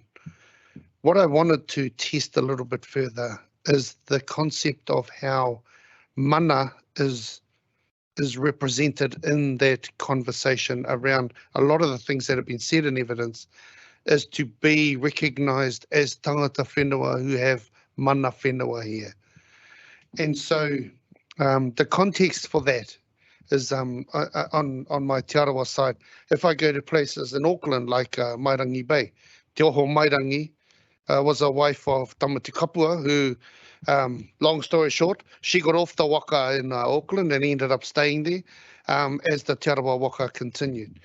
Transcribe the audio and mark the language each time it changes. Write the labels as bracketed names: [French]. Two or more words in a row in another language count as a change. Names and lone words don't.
[English] What I wanted to test a little bit further is the concept of how mana is represented in that conversation around a lot of the things that have been said in evidence, is to be recognised as [Māori] tangata whenua [English] who have [Māori] mana whenua [English] here. And so the context for that is on my Te Arawa side. If I go to places in Auckland like Mairangi Bay, Te Oho Mairangi was a wife of Tamati Kapua who, long story short, she got off the waka in Auckland and ended up staying there as the Te Arawa waka continued.